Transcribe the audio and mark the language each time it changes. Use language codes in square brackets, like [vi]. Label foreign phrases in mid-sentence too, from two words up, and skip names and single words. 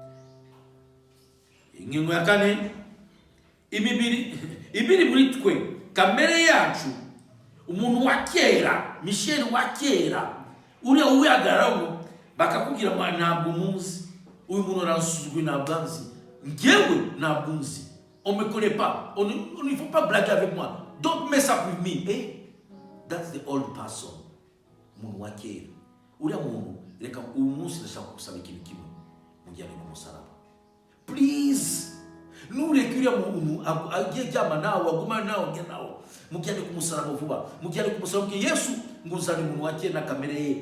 [rw] Ingingo ya kane, imibiri muri twe, kamere yacu, umuntu wa kera, Michel wa kera, uriya uwihagararaho bakakubwira ngo ntabwo muzi, uyu muntu aransuzugura ntabwo nzi, njyewe ntabwo nzi, [fr] on me connaît pas, on ne faut pas blaguer avec moi, [en] don't mess up with me. That's the old person. [rw] Umuntu wa kera, uriya muntu reka uyu munsi ndashaka gusaba ikintu kimwe, mujyane ku musaraba. Please, nureke uriya muntu agiye jyama nawe, aguma nawe, njye nawe, mujyane ku musaraba vuba. Mujyane ku musaraba, mubwiye Yesu ngo uzane umuntu wa kera na kamere ye.